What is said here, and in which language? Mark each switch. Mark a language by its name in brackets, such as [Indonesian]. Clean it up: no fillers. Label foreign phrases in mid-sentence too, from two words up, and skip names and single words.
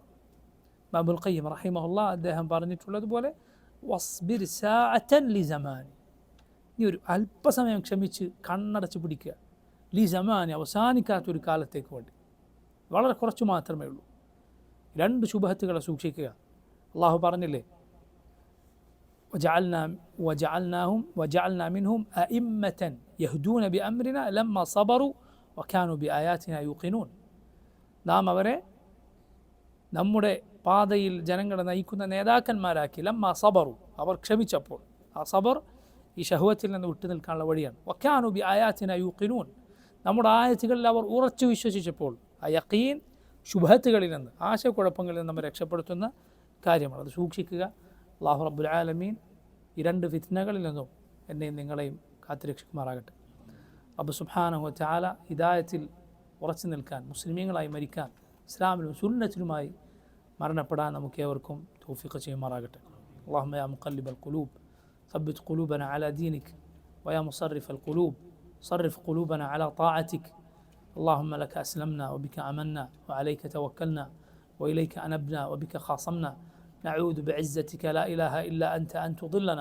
[Malayalam] ഇബ്നുൽ ഖയ്യിം റഹിമഹുല്ലാഹ് അദ്ദേഹം പറഞ്ഞിട്ടുള്ളതുപോലെ [Arabic] واصبر ساعة لزمان, [Malayalam] നീ ഒരു അല്പസമയം ക്ഷമിച്ച് കണ്ണടച്ച് പിടിക്കുക. ലിസമാനി, അവസാനിക്കാത്തൊരു കാലത്തേക്ക് വേണ്ടി, വളരെ കുറച്ച് മാത്രമേ ഉള്ളൂ. രണ്ട് ശുഭഹത്തുകളെ സൂക്ഷിക്കുക. അള്ളാഹു പറഞ്ഞില്ലേ, [Arabic] وجعلنا منهم أئمة يهدون بأمرنا لما صبروا وكانوا بآياتنا يوقنون. [Malayalam] നാം അവരെ നമ്മുടെ പാതയിൽ ജനങ്ങളെ നയിക്കുന്ന നേതാക്കന്മാരാക്കി. [Arabic] لما صبروا, [Malayalam] അവർ ക്ഷമിച്ചപ്പോൾ. ആ സബർ ഈ ഷഹ്വത്തിൽ നിന്ന് വിട്ടു നിൽക്കാനുള്ള വഴിയാണ്. [Arabic] وكانوا بآياتنا يوقنون, [Malayalam] നമ്മുടെ ആയത്തുകളിൽ അവർ ഉറച്ചു വിശ്വസിച്ചപ്പോൾ. ആ യഖീൻ ശുഭഹത്തുകളിൽ നിന്ന്, ആശയക്കുഴപ്പങ്ങളിൽ നിന്ന് നമ്മെ രക്ഷപ്പെടുത്തുന്ന കാര്യമാണ്. അത് സൂക്ഷിക്കുക. അല്ലാഹു [Arabic] رب العالمين [Malayalam] ഈ രണ്ട് ഫിത്നകളിൽ നിന്നും എന്നെയും നിങ്ങളെയും കാത്തുരക്ഷിക്കുമാറാകട്ടെ. [Arabic] رب سبحانه وتعالى [Malayalam] ഹിദായത്തിൽ ഉറച്ചു നിൽക്കാൻ, മുസ്ലിമീങ്ങളായി മരിക്കാൻ, ഇസ്ലാമിലും സുന്നത്തിലുമായി മരണപ്പെടാൻ നമുക്ക് ഏവർക്കും തൗഫീഖ് ചെയ്യുമാറാകട്ടെ. [Arabic] اللهم يا مقلب القلوب ثبت قلوبنا على دينك ويا مصرف القلوب صرف قلوبنا على طاعتك. اللهم لك أسلمنا وبك آمنا وعليك توكلنا وإليك أنبنا وبك خاصمنا. نعوذ بعزتك لا إله إلا أنت أن تضلنا.